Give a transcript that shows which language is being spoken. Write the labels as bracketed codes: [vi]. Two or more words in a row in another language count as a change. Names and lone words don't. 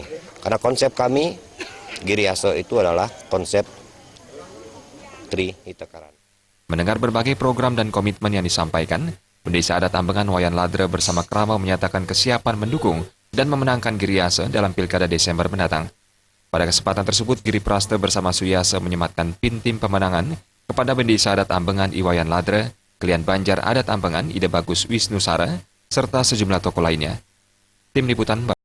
[id] Karena konsep kami, Giriasa itu adalah konsep Tri Hitekaran. Mendengar berbagai program dan komitmen yang disampaikan, Bendesa Adat Ambengan Wayan Ladra bersama kerama menyatakan kesiapan mendukung dan memenangkan Giriasa dalam Pilkada Desember mendatang. Pada kesempatan tersebut, Giriprasta bersama Suyasa menyematkan pin tim pemenangan kepada Bendesa Adat Ambengan Iwayan Ladra, Kelian Banjar Adat Ambengan Ide Bagus Wisnu Sara, serta sejumlah tokoh lainnya. Tim Liputan